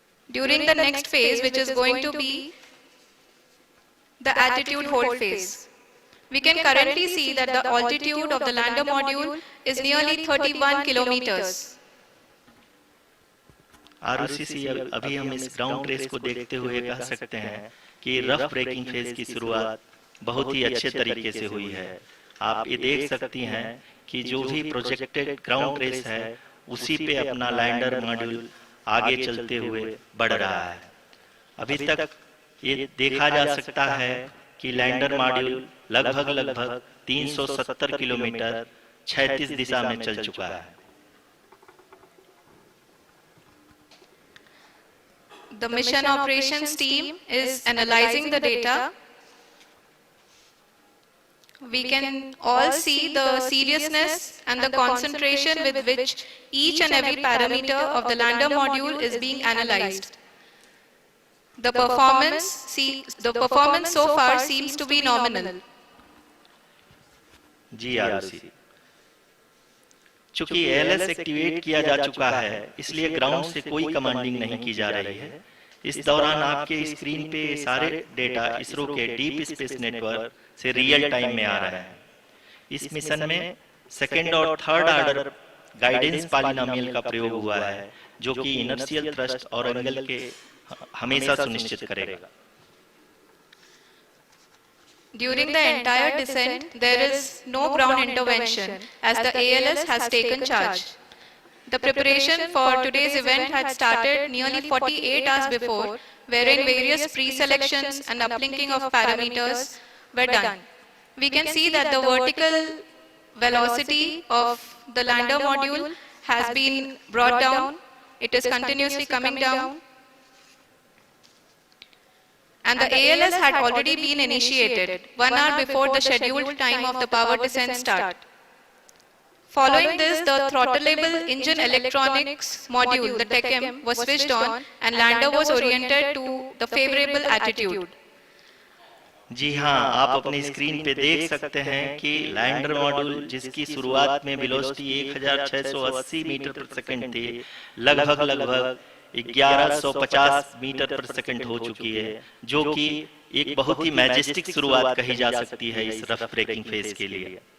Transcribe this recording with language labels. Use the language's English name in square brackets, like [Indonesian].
[English] During the next phase, which is going to be the attitude hold phase, we can currently see that the altitude of the lander module is nearly 31 kilometers. [Hindi] आरओसीसी अभी हम इस ground race को देखते हुए कह सकते हैं कि रफ ब्रेकिंग फेज की शुरुआत बहुत ही अच्छे तरीके से हुई है। आप ये देख सकती हैं कि जो भी प्रोजेक्टेड ग्राउंड रेस है उसी पे अपना लैंडर मॉड्यूल आगे चलते हुए बढ़ रहा है। अभी तक ये देखा जा सकता है कि लैंडर मॉड्यूल लगभग 370 किलोमीटर 36 दिशा में चल चुका है। [English] The mission operations team is analyzing the data. We can all see the seriousness and the concentration with which each and every parameter of the lander module is being analyzed. The performance so far seems to be nominal. [Hindi] Ji ROC, चूंकि ALS activate किया जा चुका है, इसलिए ground से कोई commanding नहीं की जा रही है। इस दौरान आपके स्क्रीन पे सारे डेटा इसरो के डीप स्पेस नेटवर्क से रियल टाइम में आ रहे हैं। इस मिशन में सेकेंड और थर्ड ऑर्डर गाइडेंस पॉलिनोमियल का प्रयोग हुआ है, जो कि इनर्शियल थ्रस्ट और एंगल के हमेशा सुनिश्चित करेगा। [English] During the entire descent, there is no ground intervention as the ALS has taken charge. The preparation for today's event had started nearly 48 hours before, wherein various pre-selections and uplinking of parameters were done. We can see that the vertical velocity of the lander module has been brought down. It is continuously coming down. and the ALS had already been initiated 1 hour before the scheduled time of the power descent start. Following this, the throttleable engine electronics module, the TECM, was switched on and lander was oriented to the favorable attitude. [Hindi] जी हाँ, आप अपनी screen पे देख सकते हैं कि lander module जिसकी शुरुआत में वेलोसिटी 1680 मीटर पर सेकंड थी, लगभग 1150 मीटर पर सेकंड हो चुकी है, जो कि एक बहुत ही मैजेस्टिक शुरुआत कही जा सकती है इस रफ ब्रेकिंग फेज के लिए।